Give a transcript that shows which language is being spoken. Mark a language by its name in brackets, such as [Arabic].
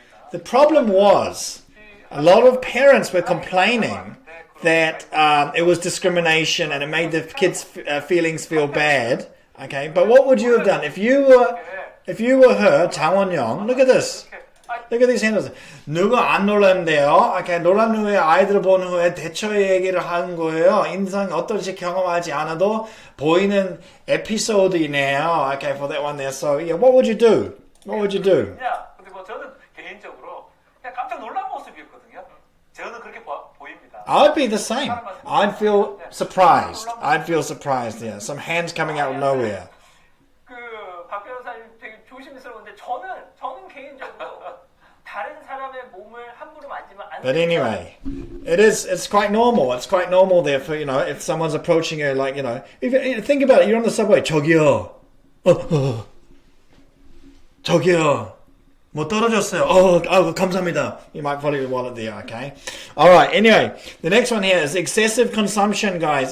[English] The problem was, a lot of parents were complaining that it was discrimination and it made the kids' feelings feel bad. Okay, but what would you have done if you were her, Jang Won-young? Look at this. Look at these handles. [Korean] 누가 안 놀랐는데요? Okay, 놀란 후에 아이들을 본 후에 대처 얘기를 하는 거예요. 인생 어떨지 경험하지 않아도 보이는 에피소드이네요. [English] Okay, for that one there. So, yeah, what would you do? What would you do? [Korean] 근데 뭐 저는 개인적으로 그냥 깜짝 놀란 모습이었거든요. 저는 그렇게 보입니다. [English] I'd be the same. I'd feel surprised. Yeah, some hands coming out of nowhere. [Korean] 박 변호사님 되게 조심스러운데 저는 개인적으로 다른 사람의 몸을 함부로 만지면 안. [English] But anyway, it's quite normal. It's quite normal there for if someone's approaching you, like if think about it. You're on the subway. [Korean] 저기요. 저기요. 뭐 떨어졌어요. 감사합니다. [English] You might follow your wallet there, okay? Alright, anyway, the next one here is excessive consumption, guys.